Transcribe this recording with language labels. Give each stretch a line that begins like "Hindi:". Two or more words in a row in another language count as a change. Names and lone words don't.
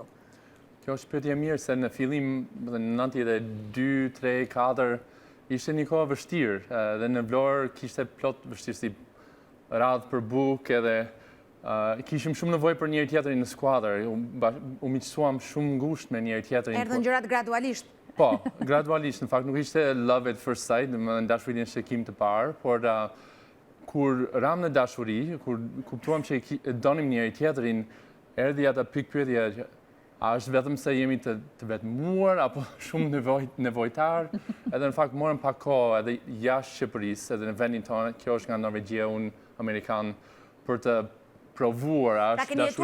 Albanian: Kjo është pyetje mirë se në fillim, në 92, 3, 4, ishte një kohë vështirë dhe në Vlorë kishte plot vështirësi radhë për bukë edhe kishim shumë nevojë për njëri tjetrin në skuadër. U miqësuam shumë ngushtë me njëri tjetrin. Erdhën gjërat gradualisht. Po, gradualisht. Në fakt nuk ishte
English: love at first sight,
Albanian: në dashurinë shikim të parë, por kur ram në dashuri, kur kuptuam që donim njëri tjetrin, erdhi ata pikpyetje që a është vetëm se jemi të vetmuar, apo shumë nevojtar, edhe në fakt morëm pak kohë edhe jashtë Shqipërisë, edhe në vendin tonë, kjo është nga Norvegjia, unë Amerikan, për të provuar, a është dashurie vërtet.